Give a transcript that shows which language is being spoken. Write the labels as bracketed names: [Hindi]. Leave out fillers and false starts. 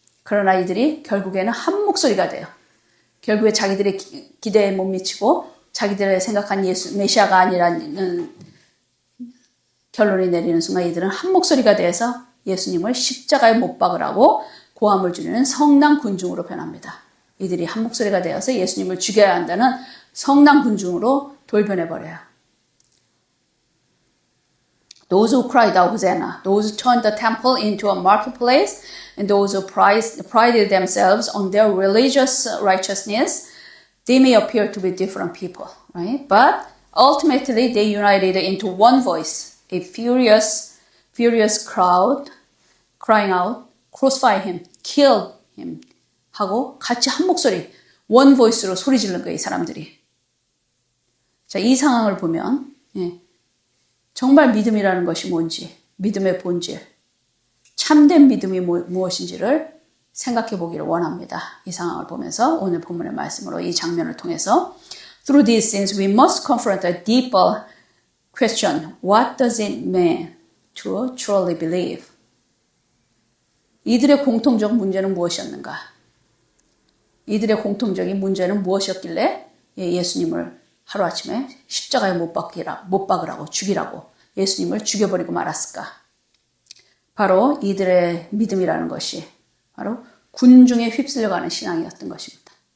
[Korean] 그러나 이들이 결국에는 한 목소리가 돼요. 결국에 자기들의 기대에 못 미치고 자기들의 생각한 예수 메시아가 아니라는 결론이 내리는 순간 이들은 한 목소리가 돼서 예수님을 십자가에 못 박으라고 고함을 지르는 성난 군중으로 변합니다. 이들이 한 목소리가 되어서 예수님을 죽여야 한다는 성난 군중으로 돌변해버려요. [English] Those who cried out Hosanna, those who turned the temple into a marketplace, and those who prided themselves on their religious righteousness, they may appear to be different people, right? But ultimately they united into one voice, a furious crowd crying out, crucify him, kill him [Korean] 하고 같이 한 목소리, 원 보이스로 소리 지르는 거예요, 이 사람들이. 자, 이 상황을 보면 정말 믿음이라는 것이 뭔지, 믿음의 본질, 참된 믿음이 무엇인지를 생각해 보기를 원합니다. 이 상황을 보면서 오늘 본문의 말씀으로 이 장면을 통해서 [English] Through these things we must confront a deeper question. What does it mean to truly believe? [Korean] 이들의 공통적 문제는 무엇이었는가? 이들의 공통적인 문제는 무엇이었길래 예수님을 하루아침에 십자가에 못 박으라고 죽이라고 예수님을 죽여버리고 말았을까? 바로 이들의 믿음이라는 것이 바로 군중에 휩쓸려가는 신앙이었던 것입니다.